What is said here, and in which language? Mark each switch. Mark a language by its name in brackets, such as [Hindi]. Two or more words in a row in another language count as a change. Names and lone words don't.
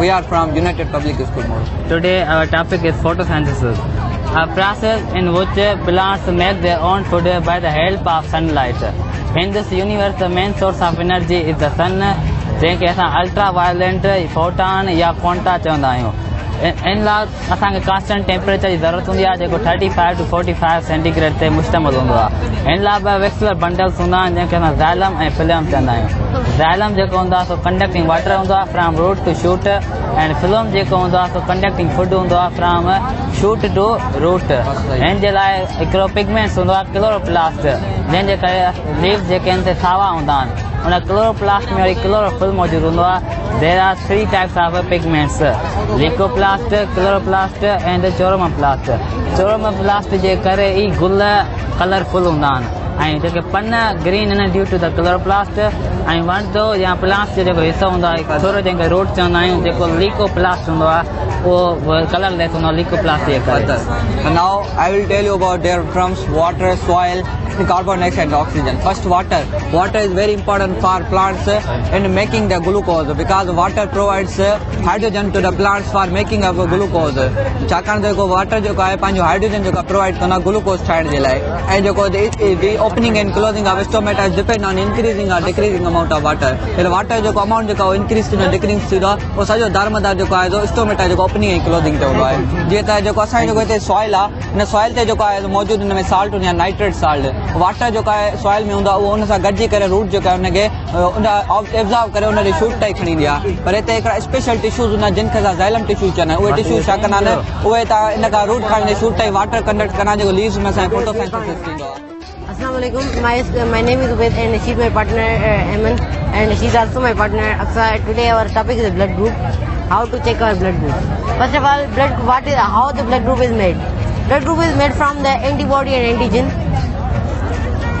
[English] We are from United Public School, Moro. Today our topic is photosynthesis, a process in which plants make their own food by the help of sunlight. In this universe, the main source of energy is the sun, [Sindhi] जैसे असां [English] ultraviolet photon [Sindhi] या क्वांटा चवंदा आहियूं. इन लाइ असांखे [English] constant temperature [Sindhi] जी ज़रूरत हूंदी आहे जेको [English] 35 to 45 centigrade [Sindhi] ते मुश्तमिल हूंदो आहे. इन लाइ ॿ [English] vascular bundles [Sindhi] हूंदा आहिनि जंहिंखे असां ज़ाइलम ऐं फिल्म चवंदा आहियूं. ज़ाइलम जेको हूंदो आहे सो [English] conducting water [Sindhi] हूंदो आहे [English] from root to shoot and film [Sindhi] जेको हूंदो आहे सो [English] conducting food [Sindhi] हूंदो आहे [English] from shoot to root. [Sindhi] हिन जे लाइ हिकिड़ो पिगमेंट्स हूंदो आहे क्लोरोप्लास्ट जंहिंजे करे लीव्स जेके आहिनि सावा हूंदा आहिनि. उन क्लोरोप्लास्ट में वरी क्लोरोफिल मौजूदु हूंदो आहे. [English] There are 3 types of pigments, leucoplast, chloroplast and chromoplast. [Sindhi] चोरोमोप्लास्ट जे करे ई गुल कलरफुल हूंदा आहिनि ऐं जेके पन ग्रीन आहिनि [English] due to the chloroplast. [Sindhi] ऐं वणंदो या प्लांट जो जेको हिसो हूंदो आहे थोरो जंहिंखे रूट चवंदा आहियूं जेको लिकोप्लास्ट हूंदो आहे उहो कलरलेस हूंदो आहे लिकोप्लास्ट जे करे. [English] Now I will tell you about their terms: water, soil, carbon dioxide and oxygen. First, water. Water is very important for plants in making the glucose because water provides hydrogen to the plants for making of glucose. [Sindhi] छाकाणि जेको वाटर जेको आहे पंहिंजो हाइड्रोजन जेको प्रोवाइड कंदो आहे ग्लूकोज ठाहिण जे लाइ. ऐं जेको [English] the opening and closing of stomata is depend on increasing or decreasing amount of water. [Sindhi] એટલે વાટર જેको अमाउंट जेको इंक्रीज थींदो डिक्रीज थींदो आहे उहो सॼो दारोमदार जेको आहे स्टोमेटा जेको ओपनिंग ऐं क्लोजिंग ते हूंदो आहे. जीअं त जेको असांजो जेको हिते सॉइल आहे हिन सॉइल ते जेको आहे मौजूदु हिन में साल्ट या [English] nitrate salt water [Sindhi] जेको आहे सॉइल में हूंदो आहे उहो हुन सां गॾिजी करे रूट जेको आहे हुनखे एब्ज़ॉर्ब करे हुनजी शूट ताईं खणी ईंदी आहे. पर हिते हिकिड़ा स्पेशल टिश्यूज़ हूंदा आहिनि जिनखे असां [English] xylem tissues [Sindhi] चवंदा आहियूं. उहे टिश्यूज़ छा कंदा आहिनि उहे तव्हां इन खां रूट खणंदे शूट ताईं [English] water conduct [Sindhi] कंदा जेको लीव्स में असांजो फोटोसिंथेसिस थींदो आहे. [English] Assalamualaikum. My name is Ubaid and she's my partner Ahmed and she's also my partner Iqra. Today our topic is blood group. How to check our blood group. First of all, how the blood group is made. Blood group is made from the antibody and antigen.